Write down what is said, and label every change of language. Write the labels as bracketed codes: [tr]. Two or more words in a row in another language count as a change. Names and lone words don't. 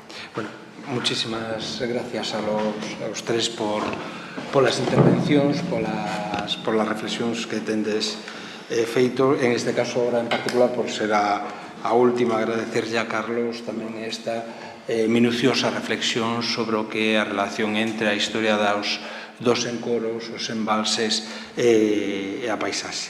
[es] Bueno, muchísimas gracias a los tres por las [gl] intervencións, por las reflexións que tendes feito, en este caso ahora en particular por ser a última, agradecerlle a Carlos tamén esta minuciosa reflexión sobre o que é a relación entre a historia dos encoros, os embalses e a paisaxe.